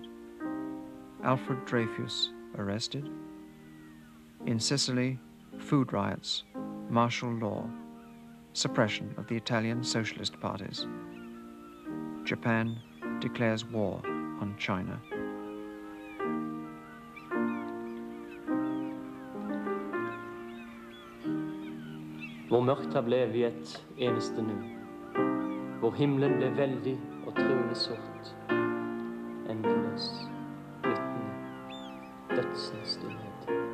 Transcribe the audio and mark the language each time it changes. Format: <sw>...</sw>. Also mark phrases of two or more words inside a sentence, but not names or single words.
<en>Alfred Dreyfus arrested. In Sicily, food riots, martial law, suppression of the Italian socialist parties. Japan declares war on China.</en> <no>Hvor mørkt det ble i et eneste nu. Hvor himmelen ble veldig og truende sort. Endeløs, flyttende, dødsens stillhet.</no>